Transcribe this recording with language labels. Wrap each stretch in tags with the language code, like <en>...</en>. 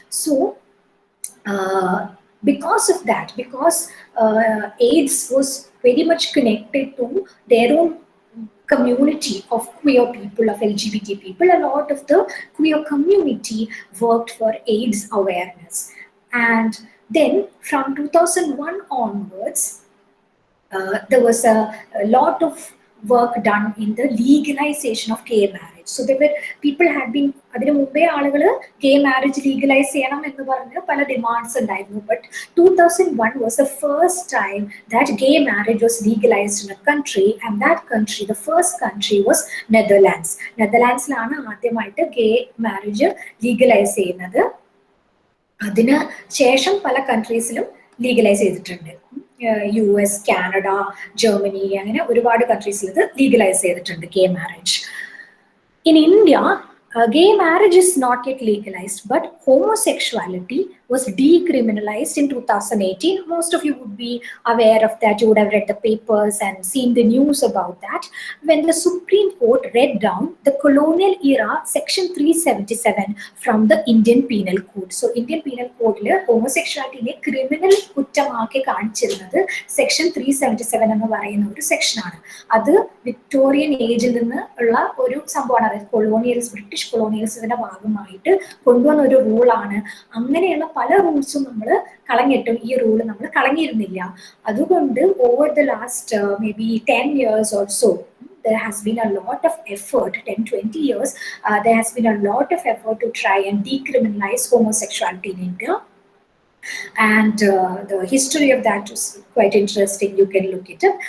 <en>So because of that, because AIDS was very much connected to their own community of queer people, of LGBT people, a lot of the queer community worked for AIDS awareness. And then from 2001 onwards, there was a lot of work done in the legalization of gay marriage. So there were people had been</en> <ml>അതിനു മുമ്പേ ആളുകൾ ഗേ marriage legalise ചെയ്യണം എന്ന് പറഞ്ഞ് പല demands ഉണ്ടായിരുന്നു.</ml> <en>But 2001 was the first time that gay marriage was legalized in a country, and that country, the first country, was Netherlands.</en> <ml>നെതർലാൻഡ്സിലാണ് ആദ്യമായിട്ട് ഗേ marriage legalise ചെയ്യുന്നത്. അതിന് ശേഷം പല കൺട്രീസിലും ലീഗലൈസ് ചെയ്തിട്ടുണ്ട്. US, കാനഡ, ജർമ്മനി, അങ്ങനെ ഒരുപാട് കൺട്രീസിൽ ഇത് ലീഗലൈസ് ചെയ്തിട്ടുണ്ട് ഗേ marriage.</ml> <en>In India, gay marriage is not yet legalized, but homosexuality was decriminalized in 2018. Most of you would be aware of that. You would have read the papers and seen the news about that. When the Supreme Court read down the colonial era section 377 from the Indian Penal Code.</en> <ml>So Indian Penal Code le homosexuality ne criminal കുറ്റമാക്കി കാണിച്ചിരുന്നത് section 377 എന്ന് പറയുന്ന ഒരു സെക്ഷനാണ്. അത് Victorian ഏജിൽ നിന്ന് ഉള്ള ഒരു സംഭവമാണ്. അതായത് കൊളോണിയൽസ്, ബ്രിട്ടീഷ് കൊളോണിയൽസിന്റെ ഭാഗമായിട്ട് കൊണ്ടുവന്ന ഒരു റൂളാണ്. അങ്ങനെയുള്ള പല റൂൾസും നമ്മൾ കളഞ്ഞിട്ടും ഈ റൂൾ നമ്മൾ കളഞ്ഞിരുന്നില്ല.</ml> <en>അതുകൊണ്ട് over the last maybe 10 years or so, there has been a lot of effort, 10-20 years, there has been a lot of effort to try and decriminalize homosexuality in India. And the history of that was quite interesting. You can look it up.</en>